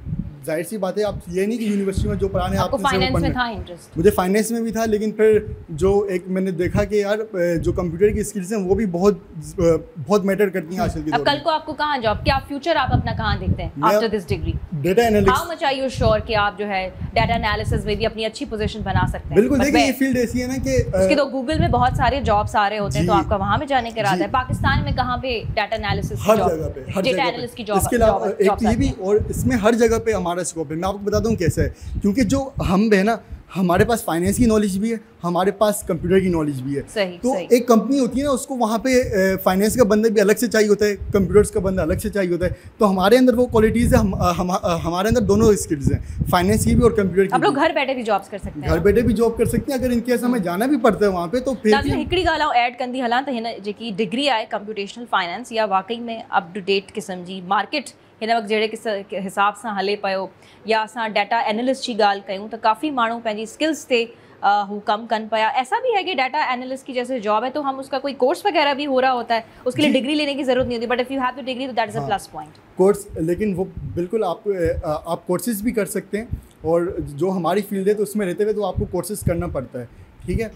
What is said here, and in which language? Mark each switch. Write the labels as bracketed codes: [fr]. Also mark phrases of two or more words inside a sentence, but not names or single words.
[ur] ظاہر سی بات ہے، آپ یہ نہیں کہ یونیورسٹی میں جو پڑھانے آپ کو فائنانس میں تھا انٹرسٹ? مجھے فائنانس میں بھی تھا، لیکن پھر جو ایک میں نے دیکھا کہ یار جو کمپیوٹر کی اسکلز ہیں وہ بھی بہت میٹر کرتی ہیں آج کل کے دور میں. کل کو آپ کو کہاں جاب، کیا فیوچر آپ اپنا کہاں دیکھتے ہیں [en] after this degree? Data analytics. How much are you sure [ur] کہ آپ جو ہے [en] data analysis [ur] میں بھی اپنی اچھی پوزیشن بنا سکتے ہیں? بالکل. دیکھیے، یہ فیلڈ ایسی ہے نا کہ اس کے تو گوگل میں بہت سارے جابز آ رہے ہوتے ہیں، تو آپ کا وہاں پہ جانے کا ارادہ ہے? پاکستان میں کہاں پہ [en] data analysis [ur] ہر جگہ پہ, [en] data analyst [ur] کی جاب? اس کے علاوہ ایک یہ بھی، اور اس میں ہر جگہ پہ ہمارا اسکوپ ہے۔ میں آپ کو بتاتا ہوں کیسا ہے، کیونکہ جو ہم ہے نا، ہمارے پاس فائنانس کی نالج بھی ہے، ہمارے پاس کمپیوٹر کی نالج بھی ہے. تو ایک کمپنی ہوتی ہے نا، اس کو وہاں پہ فائنانس کا بندہ بھی الگ سے چاہیے ہوتا ہے، کمپیوٹرز کا بندہ الگ سے چاہیے ہوتا ہے. تو ہمارے اندر وہ کوالٹیز ہے، ہمارے اندر دونوں اسکلز ہیں، فائنانس کی بھی اور کمپیوٹر کی. آپ لوگ گھر بیٹھے بھی جابز کر سکتے ہیں? گھر بیٹھے بھی جاب کر سکتے ہیں، اگر ان کے ہمیں جانا بھی پڑتا ہے وہاں پہ تو پھر بھی. [sd] हिकिड़ी ॻाल्हि आउं ऐड कंदी हलां त हिन जेकी डिग्री आहे [en] कंप्यूटेशनल फाइनेंस, [sd] या वाकई में [en] अप टू डेट [sd] क़िस्म जी मार्केट हिन वक़्तु जहिड़े हिसाब सां हले पियो, या असां [en] डाटा एनालिस्ट [sd] जी ॻाल्हि कयूं त काफ़ी माण्हू पंहिंजी स्किल्स ते हू कम कन पाया। [ur] ایسا بھی ہے کہ [en] data analyst [ur] کی جیسے جاب ہے تو ہم اس کا کوئی کورس وغیرہ بھی ہو رہا ہوتا ہے، اس کے لیے ڈگری لینے کی ضرورت نہیں ہوتی, [en] but if you have the degree [ur] تو [en] that is a plus point. [ur] کورس، لیکن وہ بالکل آپ کورسز بھی کر سکتے ہیں، اور جو ہماری فیلڈ ہے تو اس میں رہتے ہوئے تو آپ کو کورسز کرنا پڑتا ہے، ٹھیک ہے.